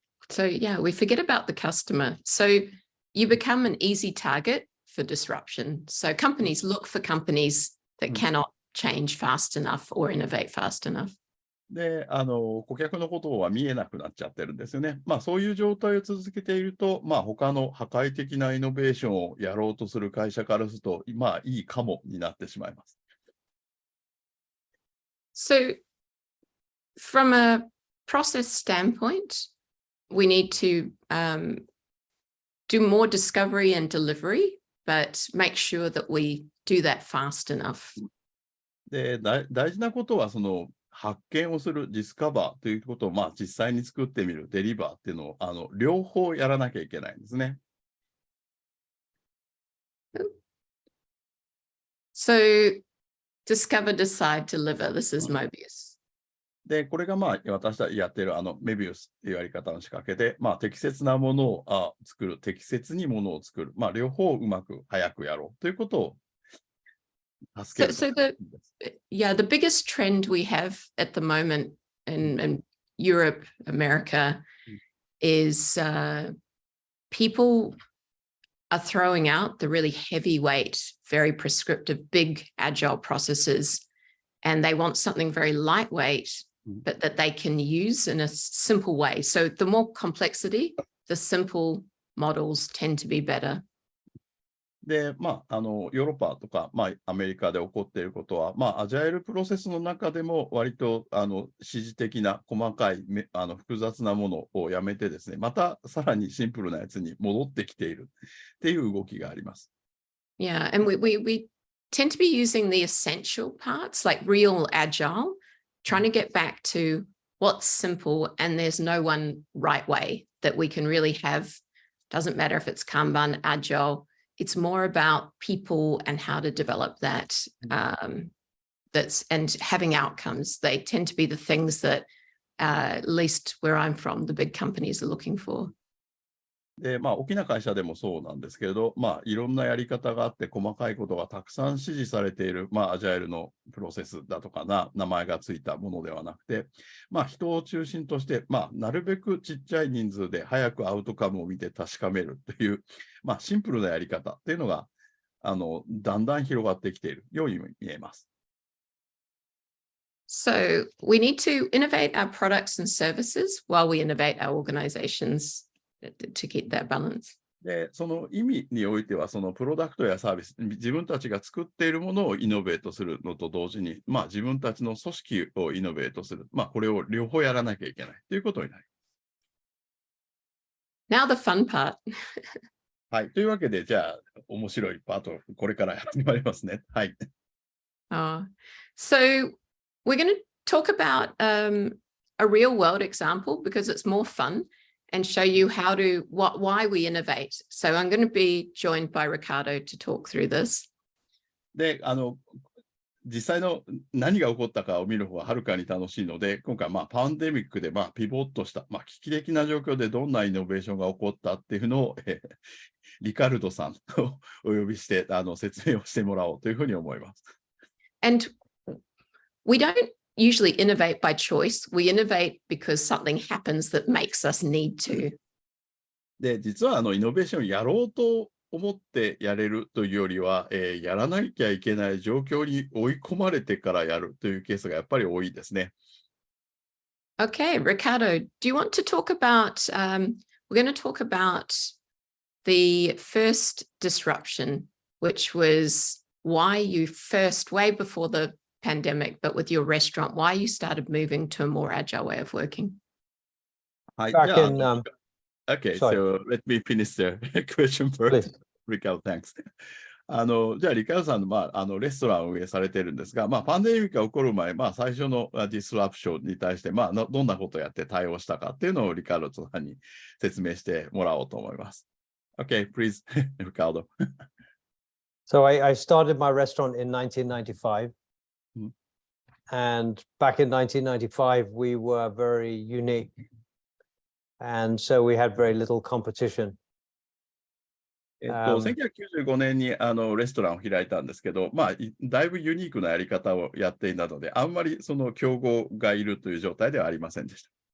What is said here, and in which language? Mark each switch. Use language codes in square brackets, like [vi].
[en] So yeah, we forget about the customer. So you become an easy target for disruption. So companies look for companies that cannot change fast enough or innovate fast enough. [ja] で、顧客のことは見えなくなっちゃってるんですよね。そういう状態を続けていると、他の破壊的なイノベーションをやろうとする会社からすると、いいかもになってしまいます。 [en] So from a process standpoint, we need to do more discovery and delivery, but make sure that we do that fast enough. [ja] で、大事なことは、発見をする、ディスカバーということを、実際に作ってみる、デリバーっていうのを、両方やらなきゃいけないんですね。 [en] So, discover, decide, deliver. This is Mobius. [ja] で、これが私たちやっているメビウスっていうやり方の仕掛けで、適切なものを作る、適切にものを作る、両方うまく早くやろうということを助ける。 [en] So the biggest trend we have at the moment in Europe, America, is people are throwing out the really heavyweight, very prescriptive, big agile processes, and they want something very lightweight, but that they can use in a simple way. So the more complexity, the simple models tend to be better. [ja] で、ヨーロッパとか、アメリカで起こっていることは、アジャイルプロセスの中でも割と指示的な細かい複雑なものをやめてですね、またさらにシンプルなやつに戻ってきているっていう動きがあります。 [en] Yeah, and we tend to be using the essential parts, like real agile, trying to get back to what's simple, and there's no one right way that we can really have. Doesn't matter if it's Kanban, agile. It's more about people and how to develop that. And having outcomes. They tend to be the things that, at least where I'm from, the big companies are looking for. [ja] で、大きな会社でもそうなんですけれど、いろんなやり方があって、細かいことがたくさん指示されている、アジャイルのプロセスだとか名前がついたものではなくて、人を中心として、なるべくちっちゃい人数で早くアウトカムを見て確かめるという、シンプルなやり方っていうのが、だんだん広がってきているように見えます。 [en] So we need to innovate our products and services while we innovate our organizations to get that balance. [ja] で、その意味においては、そのプロダクトやサービス、自分たちが作っているものをイノベートするのと同時に、自分たちの組織をイノベートする。これを両方やらなきゃいけないということになり [en] Now the fun part. [ja] はい。というわけで、じゃあ、面白いパート、これから始まりますね。はい。 [en] So we're going to talk about a real world example because it's more fun and show you why we innovate. So I'm going to be joined by Ricardo to talk through this. [ja] で、実際の何が起こったかを見る方がはるかに楽しいので、今回、パンデミックで、ピボットした、危機的な状況でどんなイノベーションが起こったっていうのを、リカルドさんをお呼びして、説明をしてもらおうというふうに思います。 [en] And we don't usually innovate by choice. We innovate because something happens that makes us need to. [ja] で、実はイノベーションをやろうと思ってやれるというよりは、やらなきゃいけない状況に追い込まれてからやるというケースがやっぱり多いですね。 [en] Okay, Ricardo, do you want to talk about, we're going to talk about the first disruption, which was why you first, way before the pandemic, but with your restaurant, why you started moving to a more agile way of working. [ja] はい。 [en] Back [ja] じゃあ [en] in, Okay, sorry. so let me finish the question first. Please. Ricardo, thanks. [ja] じゃあ、リカルドさんの、レストランを運営されてるんですが、パンデミックが起こる前、最初のディスラプションに対して、どんなことをやって対応したかっていうのをリカルドさんに説明してもらおうと思います。 [en] Okay, please, Ricardo. So I started my restaurant in 1995. And back in 1995, we were very unique. And so we had very little competition. [ja] 1995年にレストランを開いたんですけど、だいぶユニークなやり方をやっていたので、あんまりその競合がいるという状態ではありませんでした。